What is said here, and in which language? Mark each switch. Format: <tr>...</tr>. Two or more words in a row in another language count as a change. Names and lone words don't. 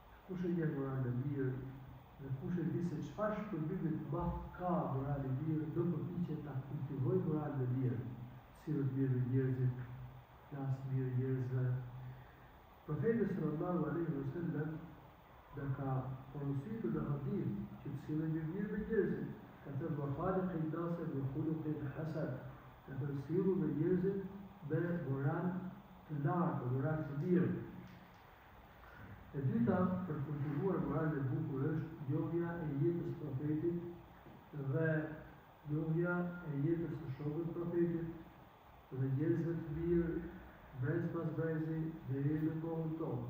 <sq>Kush e njeh moralin e mirë Dhe kush e di se çfarë shpërbimi të madh ka morali i mirë, do përpiqet ta kultivojë moralin e mirë, sillet mirë me njerëzit, flas mirë njerëzve. Profeti</sq> <ar>صلى الله عليه وسلم</ar> <sq>dhe ka porositur në hadith që të sillen mirë me njerëzit. Ka thënë</sq> <ar>وخالق الناس بخلق حسن,</ar> <sq>ka thënë sillu me njerëzit me moral të lartë, moral të mirë. E dyta, për të kultivuar moralin e bukur është njohja e jetës profetit dhe njohja e jetës së shokëve të profetit dhe njerëzve të mirë, brez pas brezi deri në kohën tonë.</sq>